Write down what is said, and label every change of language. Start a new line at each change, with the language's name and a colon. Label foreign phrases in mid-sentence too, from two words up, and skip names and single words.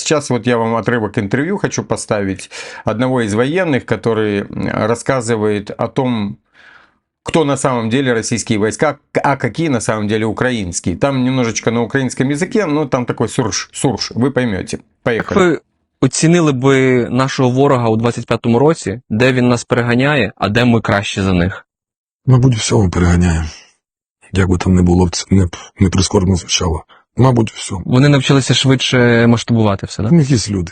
Russian: Сейчас вот я вам отрывок интервью хочу поставить одного из военных, который рассказывает о том, кто на самом деле российские войска, а какие на самом деле украинские. Там немножечко на украинском языке, но там такой сурж, вы поймете. Поехали.
Ukrainian: Як ви оцінили би нашого ворога у 25-му році, де він нас переганяє, а де ми краще за них? Мабуть, всього переганяє. Як би там не було, це не прискорбно звучало. Мабуть, все. Вони навчилися швидше масштабувати все, В да? них є люди.